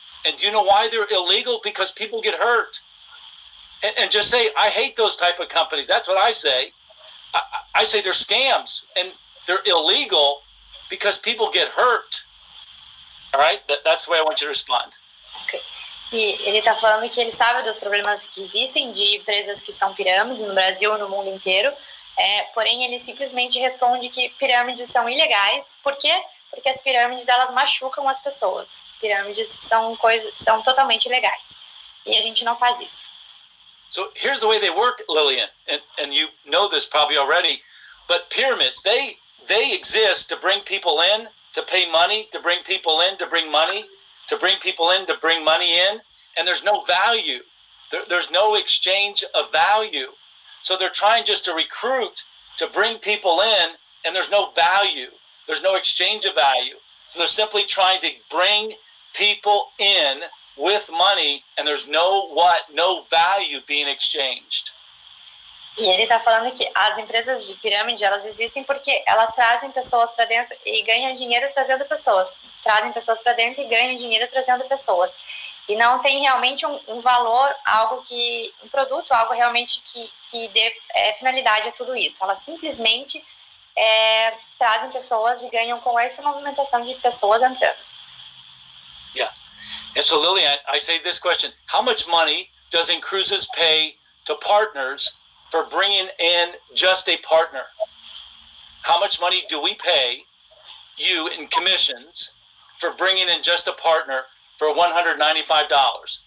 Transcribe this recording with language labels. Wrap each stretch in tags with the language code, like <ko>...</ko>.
<en>And do you know why they're illegal? Because people get hurt. And just say, I hate those type of companies. That's what I say. I say they're scams and they're illegal because people get hurt. All right? That's the way I want you to respond. Okay.</en> <pt>E ele está falando que ele sabe dos problemas que existem de empresas que são pirâmides no Brasil e no mundo inteiro, porém ele simplesmente responde que pirâmides são ilegais. Por quê? Porque as pirâmides elas machucam as pessoas. Pirâmides são totalmente ilegais e a gente não faz isso.</pt> <en>So here's the way they work, Lillian, and you know this probably already, but pyramids, they exist to bring people in, to pay money, to bring people in, to bring money, to bring people in, to bring money in, and there's no value. There's no exchange of value. So they're trying just to recruit, to bring people in, and there's no value. There's no exchange of value. So they're simply trying to bring people in with money, and there's no value being exchanged.</en> <pt>E ele está falando que as empresas de pirâmide, elas existem porque elas trazem pessoas para dentro e ganham dinheiro trazendo pessoas. Trazem pessoas para dentro e ganham dinheiro trazendo pessoas. E não tem realmente um valor, um produto, algo realmente que dê finalidade a tudo isso. Elas simplesmente trazem pessoas e ganham com essa movimentação de pessoas entrando.</pt> <en>Yeah. And so, Lillian, I say this question. How much money does inCruises pay to partners for bringing in just a partner? How much money do we pay you in commissions for bringing in just a partner for $195?</en>